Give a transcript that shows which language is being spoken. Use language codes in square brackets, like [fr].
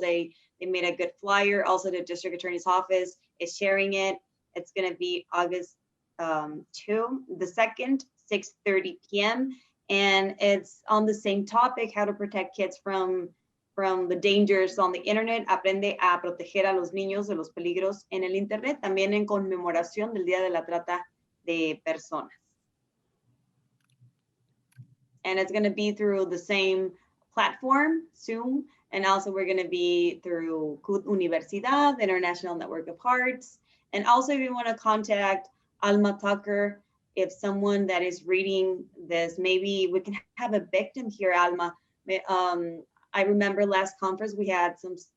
[en] They made a good flyer. Also, the District Attorney's Office is sharing it. It's going to be August 2, the 2nd, 6:30 p.m. And it's on the same topic, how to protect kids from the dangers on the internet. [es] Aprende a proteger a los niños de los peligros en el internet, también en conmemoración del Día de la Trata de Personas. [en] And it's going to be through the same platform, Zoom, and also we're going to be through CUT Universidad, the International Network of Hearts. And also if you want to contact Alma Tucker, if someone that is reading this, maybe we can have a victim here, Alma. I remember last conference we had some